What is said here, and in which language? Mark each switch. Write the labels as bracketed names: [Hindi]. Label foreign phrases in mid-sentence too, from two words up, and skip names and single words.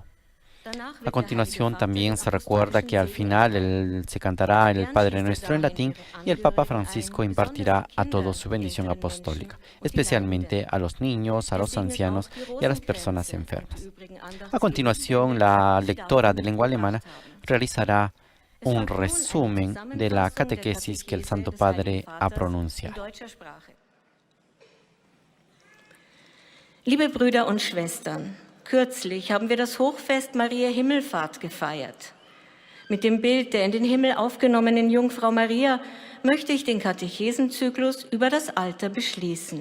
[Spanish] A continuación también se recuerda que al final se cantará el Padre Nuestro en latín y el Papa Francisco impartirá a todos su bendición apostólica, especialmente a los niños, a los ancianos y a las personas enfermas. A continuación, la lectora de lengua alemana realizará un resumen de la catequesis que el Santo Padre ha pronunciado. [German] Liebe Brüder und Schwestern, kürzlich haben wir das Hochfest Maria Himmelfahrt gefeiert. Mit dem Bild der in den Himmel aufgenommenen Jungfrau Maria möchte ich den Katechesenzyklus über das Alter beschließen.